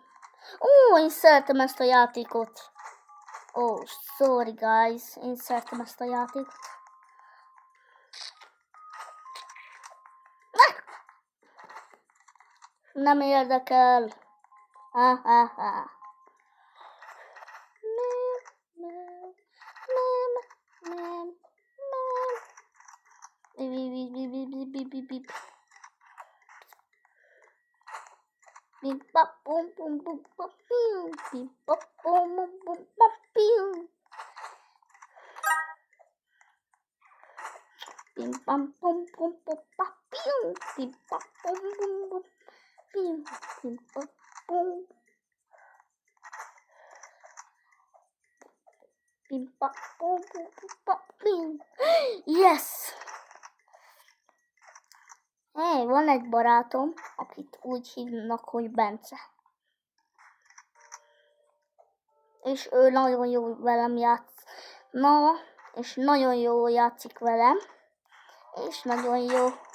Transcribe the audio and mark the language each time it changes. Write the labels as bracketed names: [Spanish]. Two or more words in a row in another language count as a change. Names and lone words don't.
[Hungarian] Én szeretem ezt a játékot. [English] Oh, sorry guys, [Hungarian] én szeretem ezt a játékot. Nem érdekel. Nem. Bim bap boom boom boom bap pew. Bim bap boom boom boom bap pew. Bim bam boom boom boom bap pew. Bim bap boom boom boom pew. Bim bap boom. Bim bap boom boom boom bap pew. Yes! Hey, van egy barátom, akit úgy hívnak, hogy Bence. És ő nagyon jó velem játszna, és nagyon jó játszik velem, és nagyon jó.